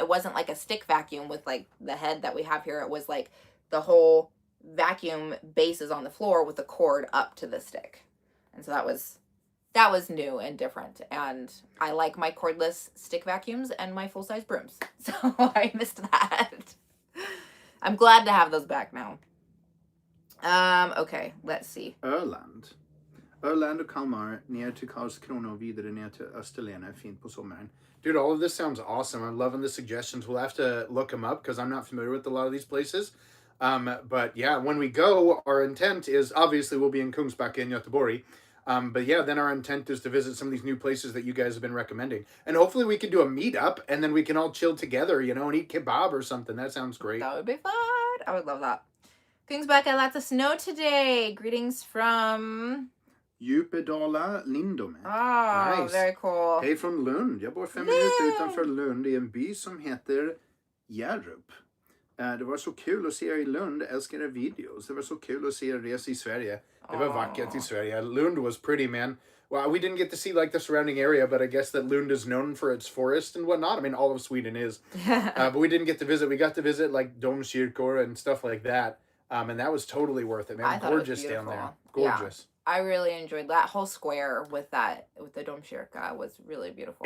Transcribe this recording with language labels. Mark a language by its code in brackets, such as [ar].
[en] It wasn't like a stick vacuum with like the head that we have here. It was like the whole vacuum base is on the floor with the cord up to the stick. And so that was new and different. And I like my cordless stick vacuums and my full-size brooms. So I missed that. I'm glad to have those back now. Okay, let's see. [sv] Öland och Kalmar ner till Karlskrona och vidare ner till Österlen är fint på sommaren. [en] Dude, all of this sounds awesome. I'm loving the suggestions. We'll have to look them up because I'm not familiar with a lot of these places. But yeah, when we go, our intent is obviously we'll be in Kungsbacka in Göteborg. But yeah, then our intent is to visit some of these new places that you guys have been recommending. And hopefully we can do a meetup and then we can all chill together, you know, and eat kebab or something. That sounds great. That would be fun. I would love that. Kungsbacka, lots of snow today. Greetings from Djupedala, Lindome. Oh, nice. Very cool. [sv] Hej från Lund. Jag bor 5 minuter utanför Lund i en by som heter Hjärup. Det var så kul att se er i Lund. Älskar era videos. Det var så kul att se er resa i Sverige. Det var vackert i Sverige. [en] Lund was pretty, man. Well, we didn't get to see like the surrounding area, but I guess that Lund is known for its forest and whatnot. I mean, all of Sweden is. But we didn't get to visit. We got to visit like domkyrkor and stuff like that. And that was totally worth it, man. Gorgeous down there. Gorgeous. Yeah, I really enjoyed that whole square with the domkyrka was really beautiful.